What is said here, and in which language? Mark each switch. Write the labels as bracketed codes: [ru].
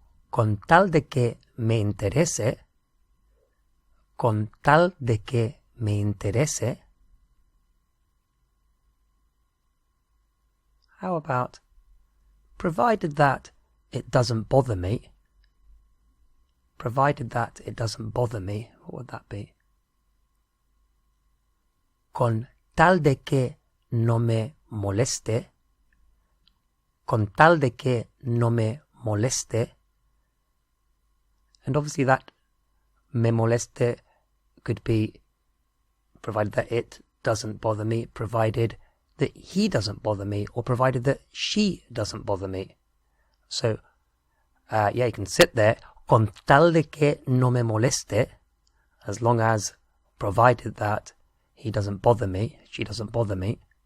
[es] Con tal de que me interese. Con tal de que me interese. [en] How about, provided that it doesn't bother me. Provided that it doesn't bother me, what would that be? [es] Con tal de que no me moleste. Con tal de que no me moleste. [en] And obviously that [es] me moleste [en] could be provided that it doesn't bother me, provided that he doesn't bother me, or provided that she doesn't bother me. So, you can sit there, [es] con tal de que no me moleste, [en] as long as, provided that he doesn't bother me, she doesn't bother me.